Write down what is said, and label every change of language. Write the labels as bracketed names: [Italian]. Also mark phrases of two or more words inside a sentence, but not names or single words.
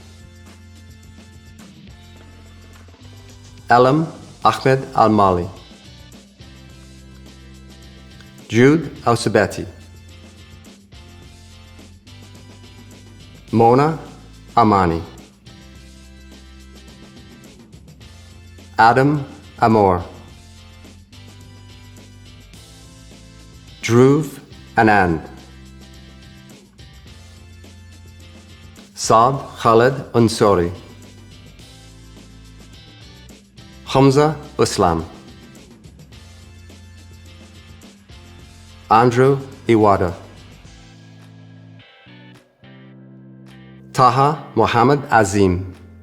[English] Elam Ahmed Al Mali, Jude Al Subeti, Mona Amani, Adam Amor, Dhruv Anand, Saad Khaled Ansori, Hamza Islam, Andrew Iwada, Taha Muhammad Azim,